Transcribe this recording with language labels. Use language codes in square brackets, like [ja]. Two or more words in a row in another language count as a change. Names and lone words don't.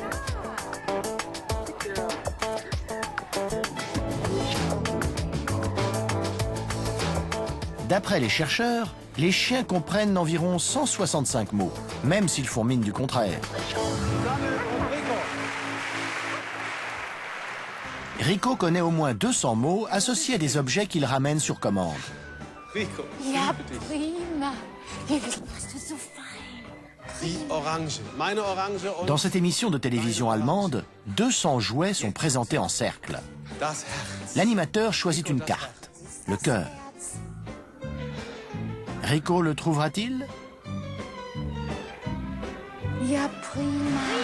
[fr] D'après les chercheurs, les chiens comprennent environ 165 mots, même s'ils font mine du contraire. Rico connaît au moins 200 mots associés à des objets qu'il ramène sur commande. [de] Ja, prima. Hier bist du so fein. [fr] Dans cette émission de télévision allemande, 200 jouets sont présentés en cercle. L'animateur choisit une carte, le cœur. Rico le trouvera-t-il? [de] Ja, prima.